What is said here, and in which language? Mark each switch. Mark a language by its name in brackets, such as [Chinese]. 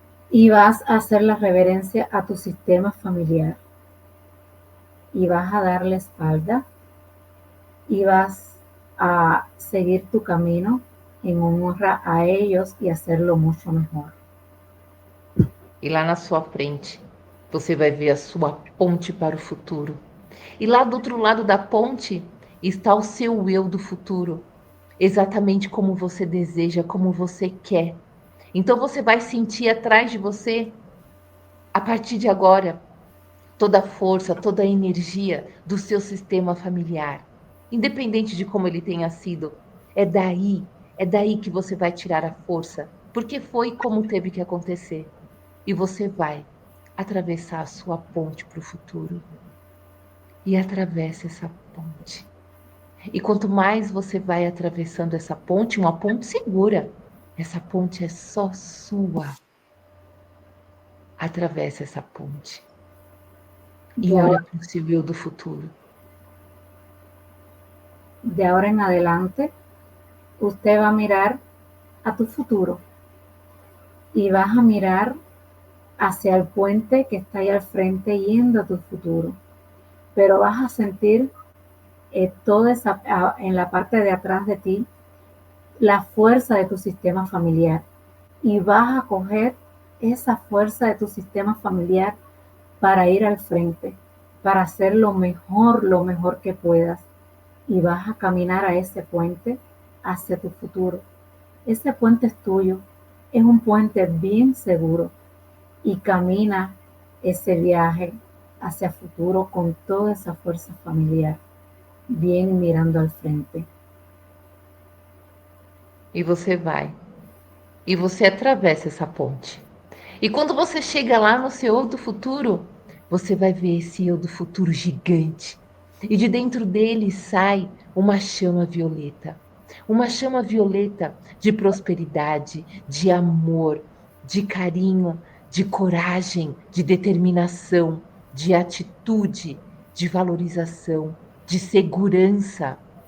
[Spanish] Y vas a hacer la reverencia a tu sistema familiar. Y vas a dar la espalda y vas a seguir tu camino en honra a ellos y hacerlo mucho mejor. [Portuguese] E lá na sua frente, você vai ver a sua ponte para o futuro. E lá do outro lado da ponte está o seu eu do futuro, exatamente como você deseja, como você quer. Então você vai sentir atrás de você, a partir de agora, toda a força, toda a energia do seu sistema familiar, independente de como ele tenha sido. É daí que você vai tirar a força, porque foi como teve que acontecer. E você vai atravessar a sua ponte para o futuro. E atravessa essa ponte. E quanto mais você vai atravessando essa ponte, uma ponte segura, essa ponte é só sua. Atravessa essa ponte. E olha para o seu eu do futuro. [Spanish] De ahora en adelante, usted va a mirar a tu futuro y vas a mirar hacia el puente que está ahí al frente yendo a tu futuro. Pero vas a sentir toda en la parte de atrás de ti la fuerza de tu sistema familiar y vas a coger esa fuerza de tu sistema familiar para ir al frente, para hacer lo mejor que puedas y vas a caminar a ese puente hacia tu futuro. Ese puente es tuyo, es un puente bien seguro y camina ese viaje hacia el futuro con toda esa fuerza familiar, bien mirando al frente. [Portuguese] E você vai. E você atravessa essa ponte. E quando você chega lá no seu eu do futuro, você vai ver esse eu do futuro gigante. E de dentro dele sai uma chama violeta. Uma chama violeta de prosperidade, de amor, de carinho, de coragem, de determinação, de atitude, de valorização, de segurança.